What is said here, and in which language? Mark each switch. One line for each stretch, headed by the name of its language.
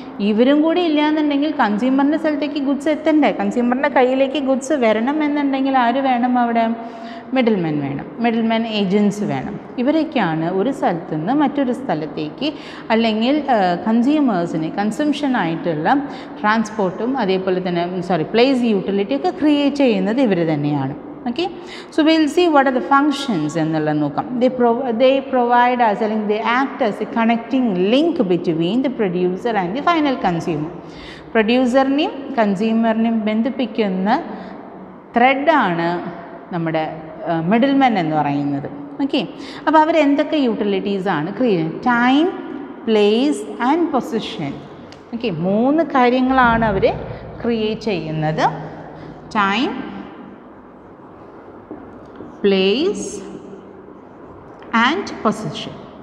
Malayalam: ഇവരും കൂടി ഇല്ലയെന്നുണ്ടെങ്കിൽ കൺസ്യൂമറിൻ്റെ സ്ഥലത്തേക്ക് ഗുഡ്സ് എത്തണ്ടേ, കൺസ്യൂമറിൻ്റെ കയ്യിലേക്ക് ഗുഡ്സ് വരണം എന്നുണ്ടെങ്കിൽ ആര് വേണം അവിടെ, മിഡിൽമെൻ വേണം, മിഡിൽമെൻ ഏജൻസ് വേണം. ഇവരൊക്കെയാണ് ഒരു സ്ഥലത്തു നിന്ന് മറ്റൊരു സ്ഥലത്തേക്ക് അല്ലെങ്കിൽ കൺസ്യൂമേഴ്സിന് കൺസംഷനായിട്ടുള്ള ട്രാൻസ്പോർട്ടും അതേപോലെ തന്നെ പ്ലേസ് യൂട്ടിലിറ്റി ഒക്കെ ക്രിയേറ്റ് ചെയ്യുന്നത് ഇവർ തന്നെയാണ്.
English: Okay, so we'll see what are the functions
Malayalam: എന്നുള്ളത് നോക്കാം.
English: They provide us,
Malayalam: അല്ലെങ്കിൽ
English: they act as a connecting link between the producer and the final consumer.
Malayalam: പ്രൊഡ്യൂസറിനെയും കൺസ്യൂമറിനെയും ബന്ധിപ്പിക്കുന്ന ത്രെഡാണ് നമ്മുടെ മിഡിൽമെൻ എന്ന് പറയുന്നത്. ഓക്കെ, അപ്പോൾ അവരെന്തൊക്കെ യൂട്ടിലിറ്റീസാണ് ക്രിയേറ്റ് ചെയ്യുന്നത്, time, place and position. Okay, 3 കാര്യങ്ങളാണ് അവർ ക്രിയേറ്റ് ചെയ്യുന്നത്, ടൈം, place and position.